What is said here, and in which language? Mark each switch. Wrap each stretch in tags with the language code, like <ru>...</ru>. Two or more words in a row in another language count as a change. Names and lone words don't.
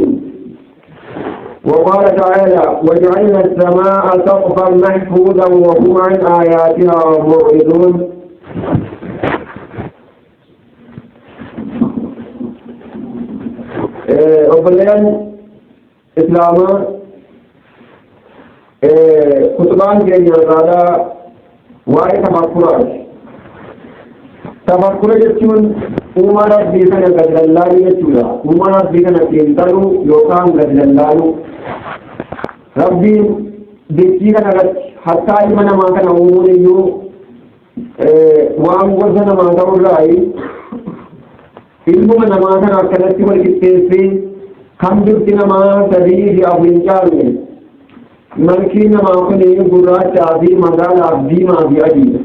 <ar>وقال تعالى: وجعلنا السماء سقفا محفوظا وهم عن آياتها معرضون. أولا إسلاما خطبان</ar> <om>keenya irraa waa'ee tafakkuraa jechuun uumaa rabbii kana gad lallaaluu jechuudha. Uumaa rabbii kana xiinxaluu yookaan gad lallaaluu. Rabbiin dachii kana irratti hattaa ilma namaa kana uumuun iyyuu waan gosa namaa ta'urraa ilmuma namaa kana akkanatti wal qixxeessee kan bifti namaa sadii fi afur hin caalle malkii namaa kun gurraachaa fi magaalaa diimaa fi adiidha.</om>